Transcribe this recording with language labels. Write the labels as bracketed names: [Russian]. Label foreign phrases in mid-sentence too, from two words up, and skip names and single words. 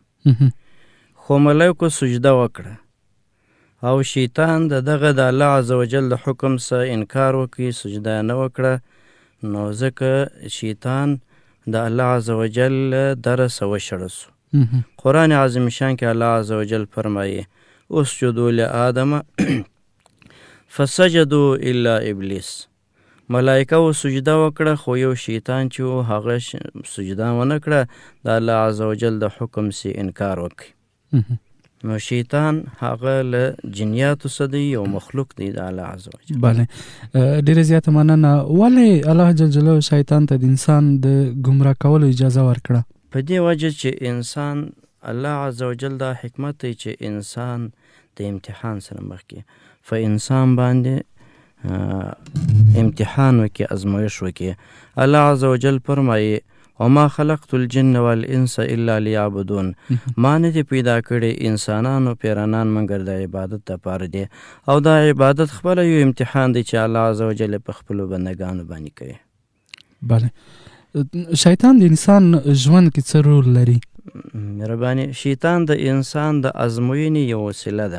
[Pashto] خو ملائکو سجده وکړه او شیطان دغه د الله [Arabic] عز وجل [Pashto] د حکم څخه انکار وکړي، سجده نه وکړه. نو ځکه شیطان د الله [Arabic] عز وجل [Pashto] درس وشړه سو. قرآن عظیم شان کې الله [Arabic] عز وجل [Pashto] فرمایي [Arabic] اسجدوا لآدم فسجدوا الا ابلیس. [Pashto] ملائکه و سجده وکړه خو یو شیطان چې هغه سجده ونه کړه، د الله [Arabic] عز وجل [Pashto] د حکم څخه انکار وکړي. نو شیطان هغه له جنیاتو څخه دی، یو مخلوق دی د الله [Arabic] عز وجل. [Pashto] بله، ډیره زیاته مننه. ولې الله [Arabic] جل جلاله [Pashto] شیطان ته د انسان د ګمراه کولو اجازه ورکړه؟ په دې وجه چې انسان، الله [Arabic] عز وجل [Pashto] دا حکمت دی چې انسان د امتحان سره مخ کې په انسان باندې امتحان وکړي، ازمایش وکړي. الله [Arabic] عز وجل [Pashto] فرمایي [Arabic] وما خلقت الجن والانس الا ليعبدون. [Pashto] ما نه دي پیدا کړي انسانان او پیرانان مګر د عبادت لپاره دي، او دا عبادت خپل یو امتحان دی چې الله عز وجل په خپل بندگانو باندې کوي. بله، شیطان د انسان ژوند کې څه رول لري؟ مهرباني، شیطان د انسان د ازموینې یو وسیله ده.